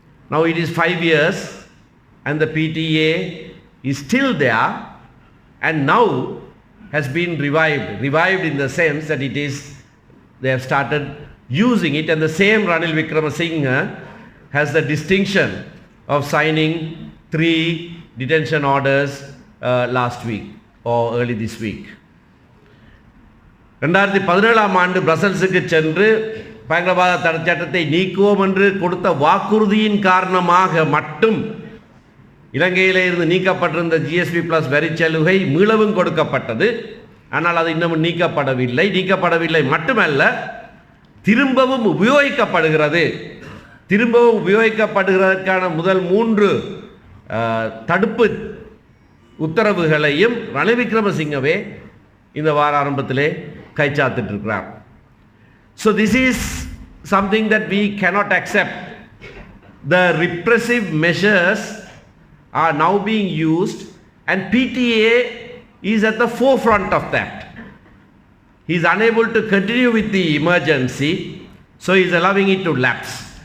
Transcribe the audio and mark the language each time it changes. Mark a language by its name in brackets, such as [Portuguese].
[English] Now it is 5 years and the PTA is still there, and now has been revived in the sense that they have started using it, and the same Ranil Wickremesinghe has the distinction of signing 3 detention orders last week or early this week. [Tamil] 2017 ஆண்டு பிரசல்ஸுக்கு சென்று பயங்கரவாத தடை சட்டத்தை நீக்குவோம் என்று கொடுத்த வாக்குறுதியின் காரணமாக மட்டும் இலங்கையிலே இருந்து நீக்கப்பட்டிருந்த GSP பிளஸ் வரிச்சலுகை மீளவும் கொடுக்கப்பட்டது. ஆனால் அது இன்னமும் நீக்கப்படவில்லை மட்டுமல்ல, திரும்பவும் உபயோகிக்கப்படுகிறதற்கான முதல் 3 தடுப்பு உத்தரவுகளையும் ரணில் விக்ரமசிங்கவே இந்த வார ஆரம்பத்திலே கைச்சாத்திட்டு இருக்கிறார். [English] So this is something that we cannot accept. The repressive measures are now being used, and PTA is at the forefront of that. He is unable to continue with the emergency, so he is allowing it to lapse.